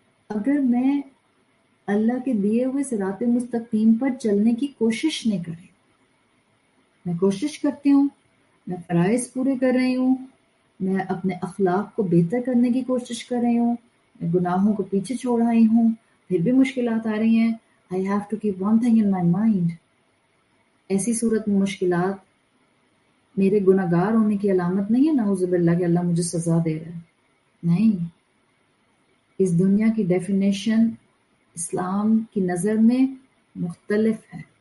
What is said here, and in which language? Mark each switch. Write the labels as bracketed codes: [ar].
[ur] اگر میں اللہ کے دیے ہوئے صراط مستقیم پر چلنے کی کوشش نہیں کریں، میں کوشش کرتی ہوں، میں فرائض پورے کر رہی ہوں، میں اپنے اخلاق کو بہتر کرنے کی کوشش کر رہی ہوں، میں گناہوں کو پیچھے چھوڑ رہی ہوں، پھر بھی مشکلات آ رہی ہیں. [en] I have to keep one thing in my mind. [ur] ایسی صورت میں مشکلات میرے گناہگار ہونے کی علامت نہیں ہے، نعوذ باللہ، کہ اللہ مجھے سزا دے رہا ہے. نہیں، اس دنیا کی ڈیفینیشن اسلام کی نظر میں مختلف ہے.